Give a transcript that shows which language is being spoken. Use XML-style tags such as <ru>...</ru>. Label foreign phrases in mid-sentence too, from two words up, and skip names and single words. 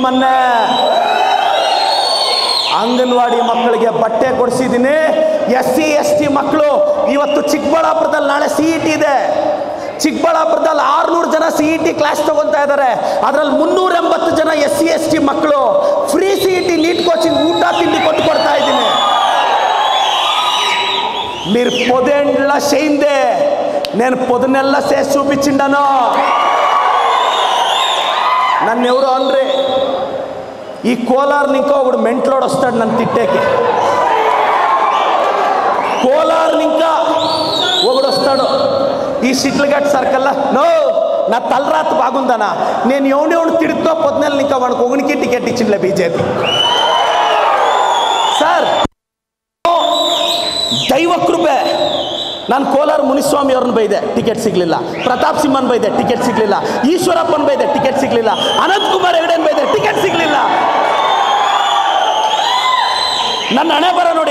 <kn>ಮೊನ್ನೆ ಅಂಗನವಾಡಿ ಮಕ್ಕಳಿಗೆ ಬಟ್ಟೆ ಕೊಡಿಸಿದ್ದೀನಿ. SC ST ಮಕ್ಕಳು ಇವತ್ತು ಚಿಕ್ಕಬಳ್ಳಾಪುರದಲ್ಲಿ ನಾಳೆ CET ಇದೆ. ಚಿಕ್ಕಬಳ್ಳಾಪುರದಲ್ಲಿ 600 ಜನ CET ಕ್ಲಾಸ್ ತಗೊತಾ ಇದ್ದಾರೆ. ಅದರಲ್ಲಿ 380 ಜನ SC ST ಮಕ್ಕಳು</kn> <en>free CET NEET coaching</en> <kn>ಊಟ ತಿಂಡಿ ಕೊಡ್ತಾ ಇದ್ದೀನಿ.</kn> <te>మీరు పొదేండ్ల చేయిందే, నేను పొద్దునెల్ల చేసి చూపించిండాను. నన్ను ఎవరు అనరే. ఈ కోలార్ ఇంకో ఒకడు మెంట్లోడు వస్తాడు నన్ను తిట్టేకి. కోలార్ ఇంకా ఒకడు వస్తాడు ఈ సిట్లగట్ సర్కల్లా. నో నా తలరాత బాగుందనా, నేను ఎవడెవడు తిడుతో పొద్దునెల్ల ఇంకా వాడికి ఒకనికి టికెట్ ఇచ్చిండ్లే బీజేపీ.</te> <kn>ಸರ್ ದೈವ ಕೃಪೆ. ನಾನು ಕೋಲಾರ ಮುನಿಸ್ವಾಮಿ ಅವ್ರನ್ನ ಬೈದೆ, ಟಿಕೆಟ್ ಸಿಗಲಿಲ್ಲ. ಪ್ರತಾಪ್ ಸಿಂಹನ್ ಬೈದೆ, ಟಿಕೆಟ್ ಸಿಗಲಿಲ್ಲ. ಈಶ್ವರಪ್ಪನ ಬೈದೆ, ಟಿಕೆಟ್ ಸಿಗಲಿಲ್ಲ. ಅನಂತ್ ಕುಮಾರ್ ಹೆಗಡೆನ್ ಬೈದೆ, ಟಿಕೆಟ್ ಸಿಗಲಿಲ್ಲ. ನನ್ನ ಹಣೆ ಬರ ನೋಡಿ.</kn>